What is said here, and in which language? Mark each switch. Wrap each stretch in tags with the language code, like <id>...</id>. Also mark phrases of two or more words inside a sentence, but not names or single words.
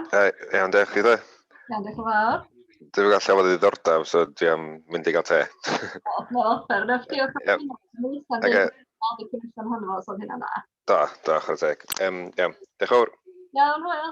<cy>Iawn, diolch chi dde. Iawn, diolch yn fawr. Dwi'n gael llawer o ddiddordeb, so dwi am mynd i gael te.</cy> <en>No, fair enough.</en> <cy>Diolch am hynny. Ocê. So hynna na. Da, chwarae teg. Iawn, diolch yn fawr. Iawn, hwyl.</cy>